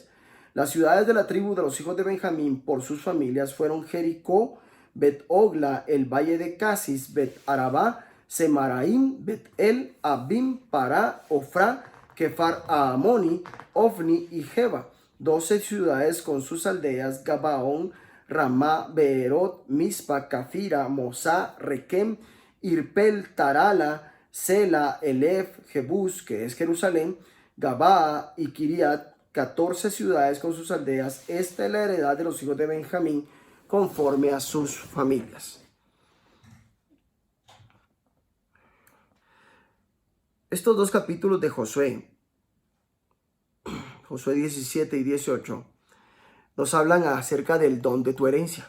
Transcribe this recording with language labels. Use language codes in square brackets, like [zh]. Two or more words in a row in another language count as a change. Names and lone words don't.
[es] Las ciudades de la tribu de los hijos de Benjamín por sus familias fueron Jericó, Bet-Ogla, el valle de Casis, Bet-Arabá, Semaraim, Bet-El, Abim, Pará, Ofra, Kefar Aamoni, Ofni y Jeba. 12 ciudades con sus aldeas: Gabaón, Ramá, Beerot, Mispa, Cafira, Mosá, Requem, Irpel, Tarala, Sela, Elef, Jebús, que es Jerusalén, Gabaa y Kiriat 14 ciudades con sus aldeas. Esta es la heredad de los hijos de Benjamín conforme a sus familias. Estos dos capítulos de Josué, Josué 17 y 18, nos hablan acerca del don de tu herencia.